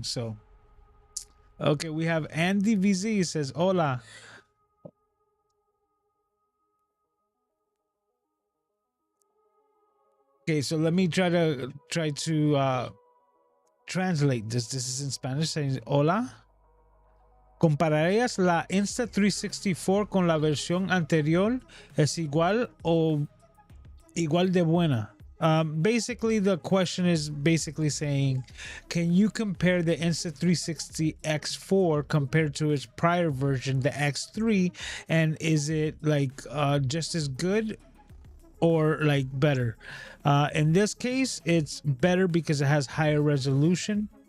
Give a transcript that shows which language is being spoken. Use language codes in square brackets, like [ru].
[en] So okay, we have Andy VZ says hola. Okay, so let me try to translate this. This is in Spanish saying hola. [es] ¿Compararías la Insta364 con la versión anterior? ¿Es igual o igual de buena? [en] Basically, the question is basically saying, can you compare the Insta360 X4 compared to its prior version, the X3, and is it like just as good or like better? In this case, it's better because it has higher resolution.